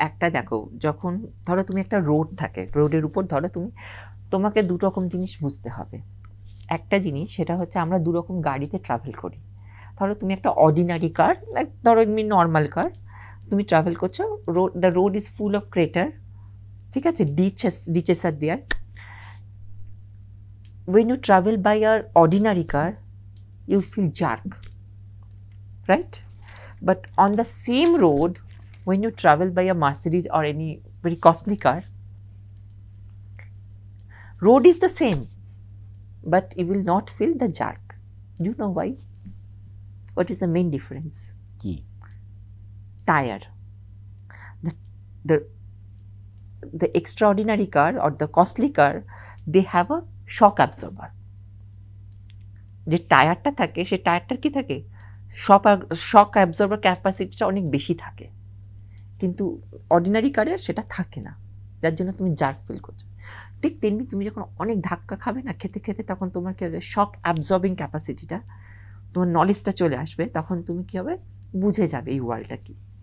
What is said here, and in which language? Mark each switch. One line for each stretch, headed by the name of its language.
Bangla: একটা দেখো, যখন ধরো তুমি একটা রোড থাকে, রোডের উপর ধরো তোমাকে দু রকম জিনিস বুঝতে হবে। একটা জিনিস সেটা হচ্ছে আমরা দু রকম গাড়িতে ট্রাভেল করি। ধরো তুমি একটা অর্ডিনারি কার, ধরো এমনি নর্মাল কার, তুমি ট্রাভেল করছো,
English: the road is full of crater,
Bangla: ঠিক আছে,
English: Ditches are there. when you travel by your ordinary car you feel jerk, right? But on the same road, when you travel by a Mercedes or any very costly car, road is the same, but you will not feel the jerk. Do you know why? What is the main difference?
Bangla: কি?
English: Tire. The extraordinary car or the costly car, they have a shock absorber.
Bangla: যে টায়ারটা থাকে সে টায়ারটার কি থাকে, shock absorber ক্যাপাসিটিটা অনেক বেশি থাকে, কিন্তু অর্ডিনারি কারের সেটা থাকে না, যার জন্য তুমি জার্ক ফিল করছো। ঠিক তেমনি তুমি যখন অনেক ধাক্কা খাবে না খেতে খেতে, তখন তোমার কী হবে, শক অ্যাবজর্বিং ক্যাপাসিটিটা, তোমার নলেজটা চলে আসবে, তখন তুমি কী হবে, বুঝে যাবে এই ওয়ার্ল্ডটা কী।